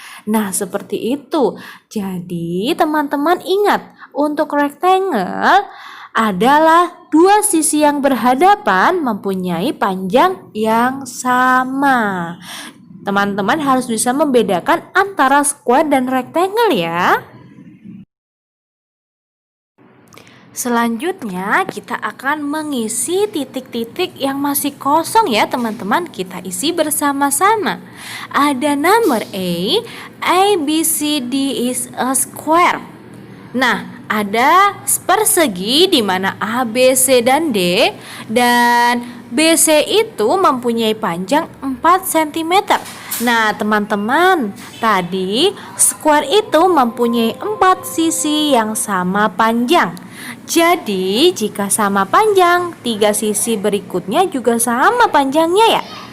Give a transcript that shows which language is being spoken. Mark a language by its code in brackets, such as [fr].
[id] Nah, seperti itu. Jadi, teman-teman ingat, untuk rectangle adalah 2 sisi yang berhadapan mempunyai panjang yang sama. Teman-teman harus bisa membedakan antara square dan rectangle ya. Selanjutnya kita akan mengisi titik-titik yang masih kosong ya teman-teman. Kita isi bersama-sama. [en] Ada number A, B, C, D is a square. [id] Nah, ada persegi di mana A, B, C, dan D. Dan BC itu mempunyai panjang 4 cm. Nah, teman-teman, tadi square itu mempunyai 4 sisi yang sama panjang. Jadi, jika sama panjang, 3 sisi berikutnya juga sama panjangnya ya.